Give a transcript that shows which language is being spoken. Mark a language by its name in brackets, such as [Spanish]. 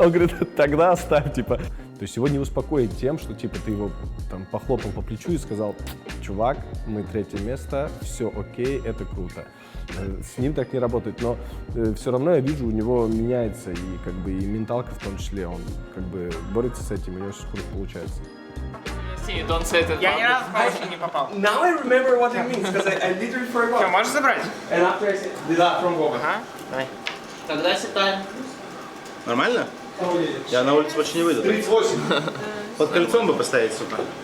[Russian] Он говорит, тогда оставь, типа. То есть его не успокоить тем, что, типа, ты его там похлопал по плечу и сказал, чувак, мы 3-е место, все окей, это круто. С ним так не работает, но все равно я вижу, у него меняется и как бы и менталка в том числе, он как бы борется с этим, у него очень круто получается. [English] Don't say it. [Russian] Я ни разу по очереди не попал. [English] Now I remember what it means because I literally forgot. [Russian] Что, можешь забрать? [English] And after I said, да, from Vova. [Russian] Ага, давай. Тогда сетаем. Нормально? Я на улицу больше не выйду. 38. Под кольцом бы поставить, сука.